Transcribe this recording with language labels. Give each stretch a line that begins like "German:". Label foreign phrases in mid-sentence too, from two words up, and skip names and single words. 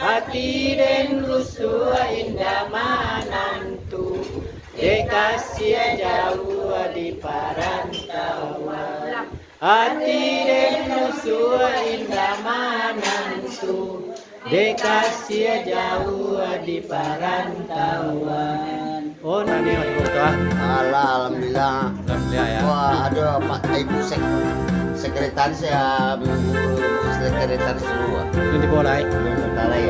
Minangkabau: hati den rusuh indah manantu, dekasih jauh di parantauan. Hati den rusuh indah manantu, dekasih jauh di parantauan.
Indonesian: Oh, nanti waktu itu Alhamdulillah. Alhamdulillah ya. Wah, ada Pak Ibu sekretaris ya, sekretaris semua. Nanti mulai. Sementara ya.